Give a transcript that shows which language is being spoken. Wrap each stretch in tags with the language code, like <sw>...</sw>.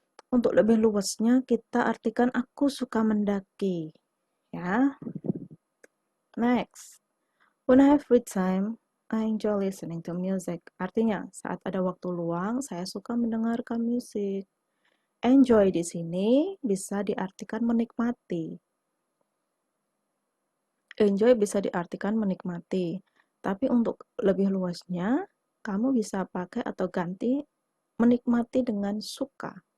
<id>Untuk lebih luasnya kita artikan aku suka mendaki. Ya. Next.</id> <en>When I have free time, I enjoy listening to music.</en> <id>Artinya, saat ada waktu luang, saya suka mendengarkan musik. Enjoy di sini bisa diartikan menikmati. Enjoy bisa diartikan menikmati. Tapi untuk lebih luasnya, kamu bisa pakai atau ganti menikmati dengan suka.</id>